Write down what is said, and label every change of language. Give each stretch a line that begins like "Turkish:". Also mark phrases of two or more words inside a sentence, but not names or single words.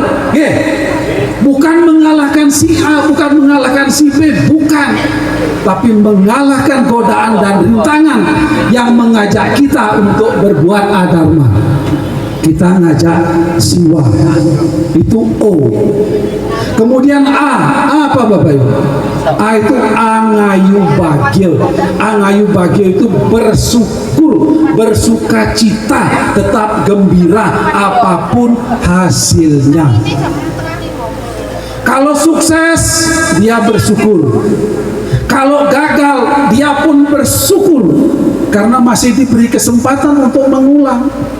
Indonesian: Bukan mengalahkan si A, bukan mengalahkan si B, bukan, tapi mengalahkan godaan dan rintangan yang mengajak kita untuk berbuat adharma. Kita ngajak Siwa, itu O. Kemudian A, apa Bapak Ibu? A itu
Balinese: angayu bagil. Angayu bagil
Indonesian: itu bersyukur, bersukacita, tetap gembira apapun hasilnya. Kalau sukses, dia bersyukur. Kalau gagal, dia pun bersyukur karena masih diberi kesempatan untuk mengulang.